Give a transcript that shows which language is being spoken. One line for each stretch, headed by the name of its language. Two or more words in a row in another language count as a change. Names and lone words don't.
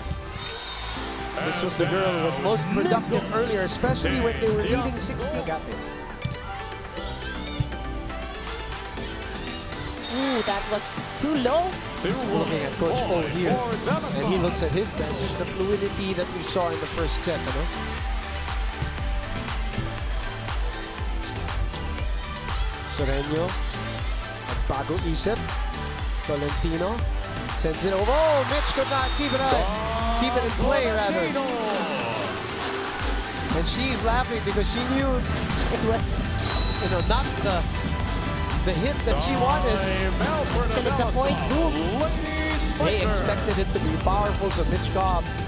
English: This was the girl who was most productive earlier, especially when they were leading 16. Got it. Ooh, that was too low. Looking at Coach O here, and he looks at his bench. The fluidity that we saw in the first set, you know?
Filipino: Soreño, bago isip.
English: Tolentino sends it over. Oh, Mitch could not keep it out. Keep it in play, rather. And she's laughing because she knew it was, you know, not the hit that she wanted. Still, it's a point. Boom. They expected it to be powerful, so Mitch Cobb.